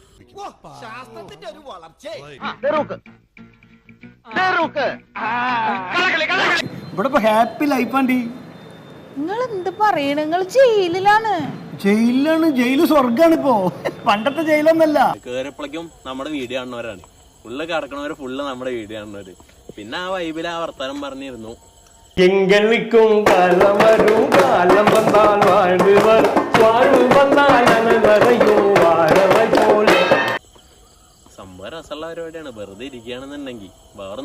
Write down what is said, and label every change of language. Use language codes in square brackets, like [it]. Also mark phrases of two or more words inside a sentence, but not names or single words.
[ml] ഇവിടെ ഇപ്പൊ ഹാപ്പി ലൈഫാണ്ടി. നിങ്ങൾ എന്ത് പറയണ? നിങ്ങൾ ജയിലിലാണ്. ജയില് സ്വർഗാണ് ഇപ്പോ. പണ്ടത്തെ ജയിലൊന്നല്ല. കേറിയപ്പോഴേക്കും നമ്മുടെ വീഡിയോ കാണുന്നവരാണ്. ഫുള്ള് കിടക്കണവര് ഫുള്ള് നമ്മുടെ വീഡിയോ കാണുന്നവര്. പിന്നെ ആ വൈബില് ആ വർത്താനം പറഞ്ഞിരുന്നു. [ta] எங்களுக்கும் காலம் வரும், காலம் வந்தால் வாழ்வுவர், வாழ்வு வந்தால் அனைவரையும் வாழவை போல. [ml] സംഭവം രസമുള്ള പരിപാടിയാണ്. വെറുതെ ഇരിക്കുകയാണെന്നുണ്ടെങ്കിൽ വേറെ